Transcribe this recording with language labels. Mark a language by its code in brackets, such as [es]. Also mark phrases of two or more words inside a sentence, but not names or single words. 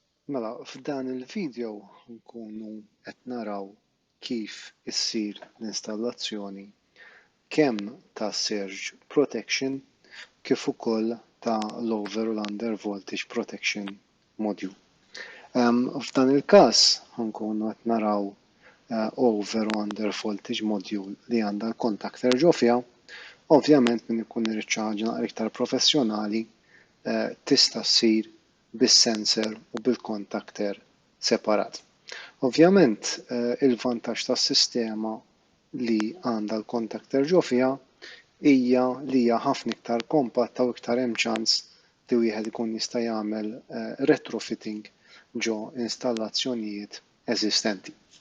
[mt] Mela, f'dan il-video nkunu qed naraw kif issir l-installazzjoni kemm ta' [en] surge protection [mt] kif ukoll ta' l-over u l- [en] under voltage protection module. [mt] F'dan il-każ nkunu qed naraw over u [en] under voltage module [mt] li għandha l-contactor ġo fiha. Ovvjament min ikun irid xi ħaġa naqra iktar professjonali tista' ssir bis-sensor u bil-contactor separat. Ovvjament il-vantaġġ tas-sistema li għandha l-contactor ġo fiha hija li hija ħafna iktar kompatta u iktar hemm ċans li wieħed ikun jista' jagħmel retrofitting ġo installazzjonijiet eżistenti.